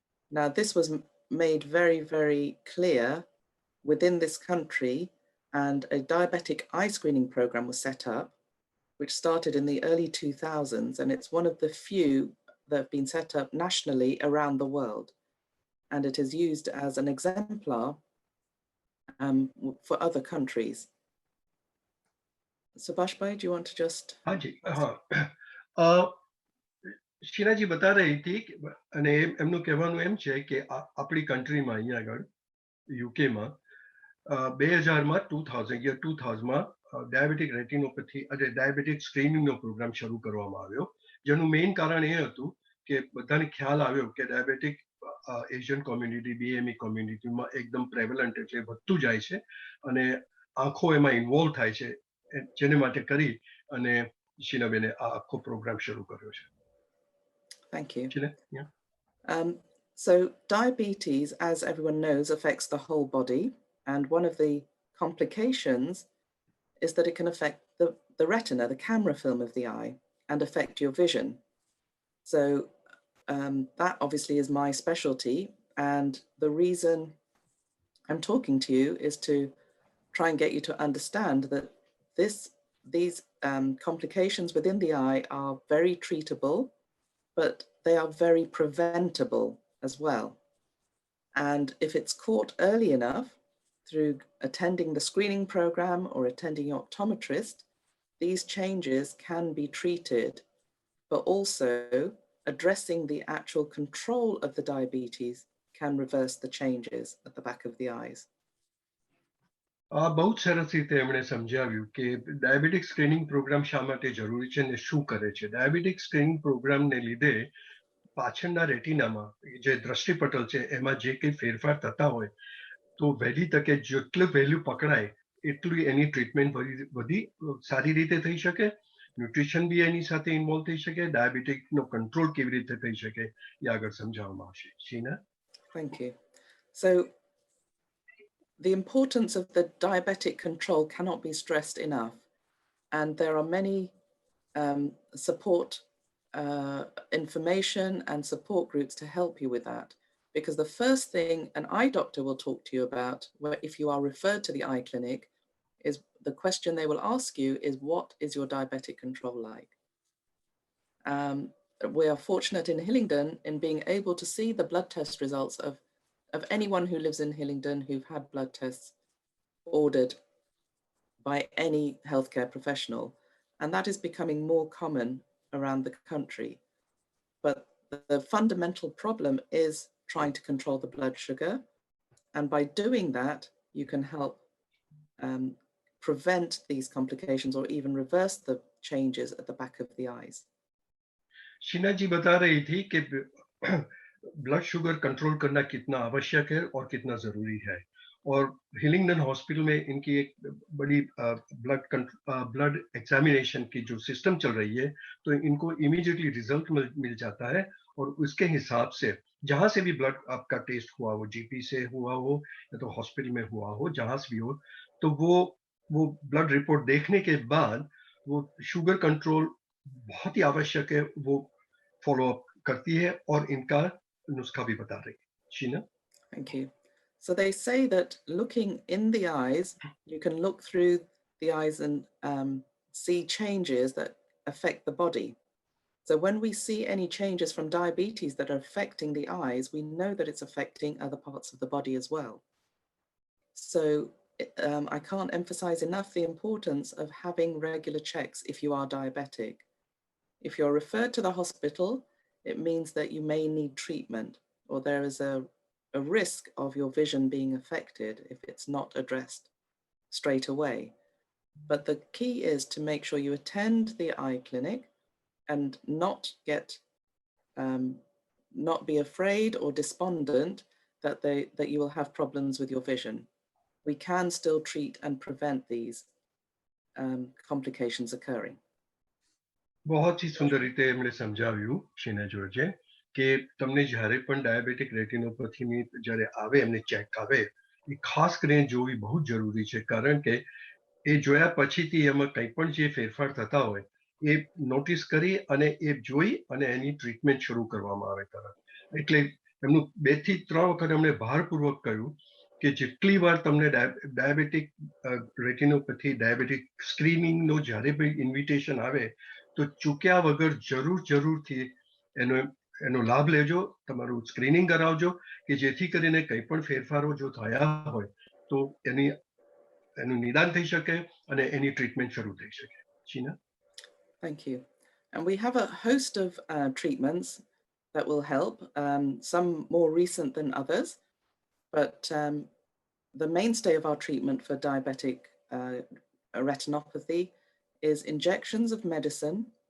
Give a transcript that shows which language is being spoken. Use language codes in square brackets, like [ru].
[en] Now, this was made very, very clear within this country, and a diabetic eye screening program was set up, which started in the early 2000s, and it's one of the few that have been set up nationally around the world. And it is used as an exemplar for other countries. Subhash bhai, do you want to just? [hi] हाँ जी, शीनाजी बता रही थी [gu] અને એમનું કહેવાનું એમ છે કે આપણી કન્ટ્રીમાં અહીંયા આગળ યુકેમાં 2000માં 2000માં ડાયાબિટિક રેટિનોપેથી અને ડાયાબિટિક સ્ક્રીનિંગનો પ્રોગ્રામ શરૂ કરવામાં આવ્યો, જેનું મેઇન કારણ એ હતું કે બધાને ખ્યાલ આવ્યો કે ડાયાબિટિક એશિયન કોમ્યુનિટી, બીએમઈ કોમ્યુનિટીમાં એકદમ પ્રેવલન્ટ, એટલે વધતું જાય છે અને આંખો એમાં ઇન્વોલ્વ થાય છે, જેને માટે કરી અને શીનાબેને આ આખો પ્રોગ્રામ શરૂ કર્યો છે. [en] Thank you. Sheena? Yeah. So diabetes, as everyone knows, affects the whole body. And one of the complications is that it can affect the retina, the camera film of the eye, and affect your vision. So that obviously is my specialty. And the reason I'm talking to you is to try and get you to understand that these complications within the eye are very treatable, but they are very preventable as well. And if it's caught early enough through attending the screening program or attending your optometrist, these changes can be treated, but also addressing the actual control of the diabetes can reverse the changes at the back of the eyes. [gu] बहुत સરસ રીતે એમણે સમજાવ્યું કે ડાયાબિટિક screening programme શા માટે જરૂરી છે અને શું કરે છે. ડાયાબિટિક સ્ક્રીનિંગ પ્રોગ્રામને લીધે પાછળના રેટિનામાં જે દ્રષ્ટિપટલ છે એમાં જે કંઈ ફેરફાર થતા હોય તો વહેલી તકે જેટલું વહેલું પકડાય એટલું એની ટ્રીટમેન્ટ બધી સારી રીતે થઈ શકે, ન્યુટ્રિશન બી એની સાથે ઇન્વોલ્વ થઈ શકે, ડાયાબિટિકનો કંટ્રોલ કેવી રીતે થઈ શકે એ આગળ સમજાવવામાં આવશે. Shina. [en] Thank you. So the importance of the diabetic control cannot be stressed enough. And there are many support information and support groups to help you with that. Because the first thing an eye doctor will talk to you about, if you are referred to the eye clinic, is the question they will ask you is, what is your diabetic control like? we are fortunate in Hillingdon in being able to see the blood test results of anyone who lives in Hillingdon who've had blood tests ordered by any healthcare professional. And that is becoming more common around the country. But the fundamental problem is trying to control the blood sugar. And by doing that, you can help prevent these complications or even reverse the changes at the back of the eyes. [hi] Sheena जी बता रही थी कि blood sugar control करना कितना आवश्यक है और कितना जरूरी है, और हिलिंगडन हॉस्पिटल में इनकी एक बड़ी ब्लड एग्जामिनेशन की जो सिस्टम चल रही है, तो इनको इमीडिएटली रिजल्ट मिल जाता है, और उसके हिसाब से जहां से भी ब्लड आपका टेस्ट हुआ हो, जीपी से हुआ हो या तो हॉस्पिटल में हुआ हो, जहां से भी हो, तो वो ब्लड रिपोर्ट देखने के बाद वो शुगर कंट्रोल बहुत ही आवश्यक है, वो फॉलो अप करती है और इनका नुस्खा भी बता रही है। Sheena? [en] Thank you. So they say that looking in the eyes, you can look through the eyes and see changes that affect the body. So when we see any changes from diabetes that are affecting the eyes, we know that it's affecting other parts of the body as well. So I can't emphasize enough the importance of having regular checks if you are diabetic. If you're referred to the hospital, it means that you may need treatment, or there is a risk of your vision being affected if it's not addressed straight away. But the key is to make sure you attend the eye clinic and not be afraid or despondent that you will have problems with your vision. We can still treat and prevent these complications occurring. [hi] बहुत ही सुंदर [gu] રીતે એમણે સમજાવ્યું શીના જોર્જે કે તમને જ્યારે પણ diabetic રેટિનોપેથીની જ્યારે આવે, એમને ચેક આવે, એ ખાસ કરીને જોવી બહુ જરૂરી છે, કારણ કે એ જોયા પછીથી એમાં કંઈ પણ જે ફેરફાર થતા હોય એ નોટિસ કરી અને એ જોઈ અને એની ટ્રીટમેન્ટ શરૂ કરવામાં આવે તરત. એટલે એમનું 2 થી 3 વખત એમણે ભારપૂર્વક કહ્યું કે જેટલી વાર તમને ડાયાબિટીક રેટિનોપેથી ડાયાબિટીક સ્ક્રીનિંગનો જ્યારે પણ ઇન્વિટેશન આવે તો ચૂક્યા વગર જરૂરથી એનો લાભ લેજો, તમારું સ્ક્રીનિંગ કરાવજો, કે જેથી કરીને કંઈ પણ ફેરફારો જો થયા હોય તો એનું નિદાન થઈ શકે અને એની ટ્રીટમેન્ટ શરૂ થઈ શકે. Shina? [en] Thank you. And we have a host of treatments that will help, some more recent than others, but the mainstay of our treatment for diabetic retinopathy is injections of medicine.